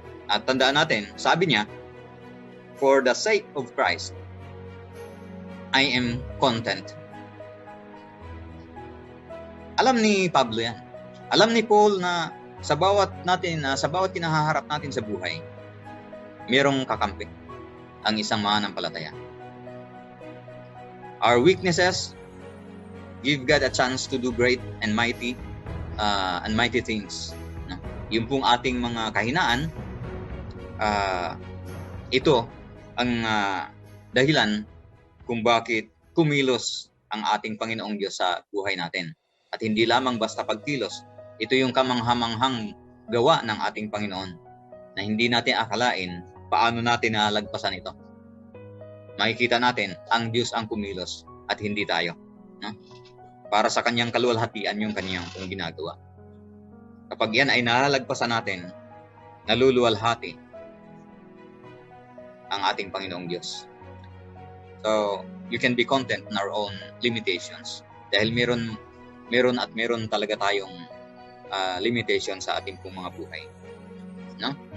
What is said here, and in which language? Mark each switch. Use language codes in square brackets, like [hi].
[tl] At tandaan natin, sabi niya, [en] for the sake of Christ, I am content. [tl] Alam ni Pablo yan. Alam ni Paul na sa bawat kinahaharap natin sa buhay, merong kakampi ang isang mananampalataya. [en] Our weaknesses give God a chance to do great and mighty things. [tl] No? Yung pong ating mga kahinaan, ito ang dahilan kung bakit kumilos ang ating Panginoong Diyos sa buhay natin. At hindi lamang basta pagkilos, ito yung kamanghamanghang gawa ng ating Panginoon na hindi natin akalain paano natin nalagpasan ito. Makikita natin, ang Diyos ang kumilos at hindi tayo. No? Para sa kanyang kaluwalhatian yung kanyang pong ginagawa. Kapag yan ay nalagpasan natin, naluluwalhati ang ating Panginoong Diyos. [en] So, you can be content in our own limitations. [tl] Dahil meron talaga tayong limitation sa ating pong mga buhay. No?